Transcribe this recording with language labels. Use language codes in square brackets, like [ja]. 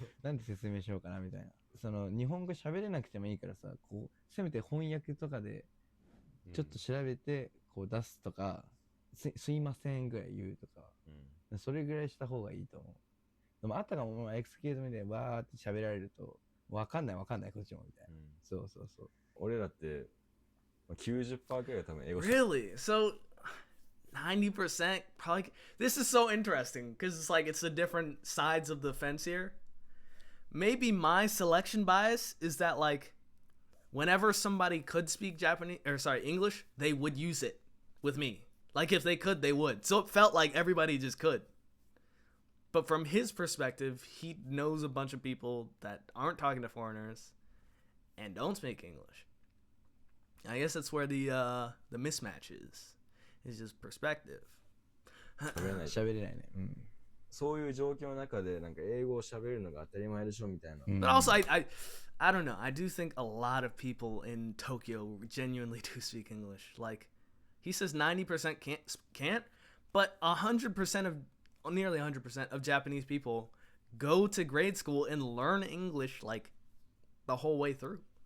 [ja] なんて説明しようかなみたいな。その日本語喋れなくてもいいからさ、こうせめて翻訳とかでちょっと調べてこう出すとか、すいませんぐらい言うとか、それぐらいした方がいいと思う。でもあったかも、まあ、エクスキューズみたいにわーって喋られるとわかんないこっちもみたいな。そうそうそう。俺らって90%くらいが多分英語。 [en] Really? So 90% probably. This is so interesting because it's like it's the different sides of the fence here. Maybe my selection bias is that like whenever somebody could speak English, they would use it with me. Like if they could, they would. So it felt like everybody just could. But from his perspective, he knows a bunch of people that aren't talking to foreigners and don't speak English. I guess that's where the mismatch is. It's just perspective. [ja] 喋れないね。うん。そういう状況の中でなんか英語を喋るのが当たり前でしょみたいな。 [en] But also, I don't know. I do think a lot of people in Tokyo genuinely do speak English. Like, he says 90% can't, but 100% of nearly 100% of Japanese people go to grade school and learn English like the whole way through.